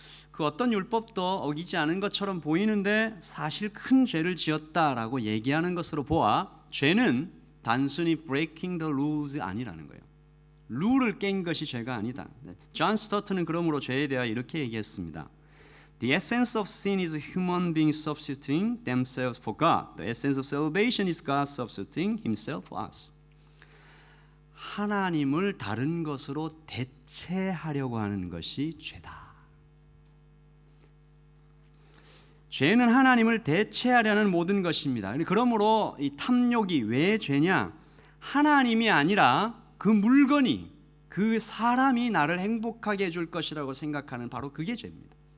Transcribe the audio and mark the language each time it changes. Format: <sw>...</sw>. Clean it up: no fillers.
<ko>그 어떤 율법도 어기지 않은 것처럼 보이는데 사실 큰 죄를 지었다라고 얘기하는 것으로 보아 죄는 단순히</ko> <en>breaking the rules</en> <ko>아니라는 거예요. 룰을 깬 것이 죄가 아니다. 존 스토트는 그러므로 죄에 대하여 이렇게 얘기했습니다.</ko> <en>The essence of sin is human beings substituting themselves for God. The essence of salvation is God substituting Himself for us.</en> <ko>하나님을 다른 것으로 대체하려고 하는 것이 죄다. 죄는 하나님을 대체하려는 모든 것입니다. 그러므로 이 탐욕이 왜 죄냐? 하나님이 아니라 그 물건이, 그 사람이 나를 행복하게 해줄 것이라고 생각하는 바로 그게 죄입니다.</ko>